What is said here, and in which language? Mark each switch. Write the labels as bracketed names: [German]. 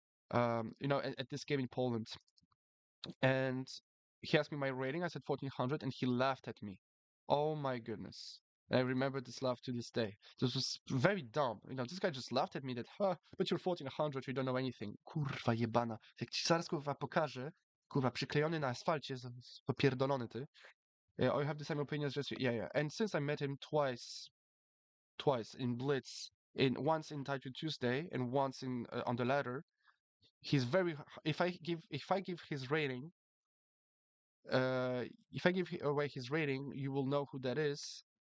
[English] At this game in Poland, and he asked me my rating. I said 1400, and he laughed at me. Oh my goodness. I remember this laugh to this day. This was very dumb. This guy just laughed at me that, but you're 1400, you don't know anything. [Polish] Kurwa jebana. Jak ci zaraz kurwa pokażę, kurwa przyklejony na asfalcie, popierdolony ty. [English] Yeah, I have the same opinions as you. Yeah, yeah. And since I met him twice in Blitz, in once in Title Tuesday and once in on the ladder, he's very. If I give his rating, uh, if I give away his rating, you will know who that is.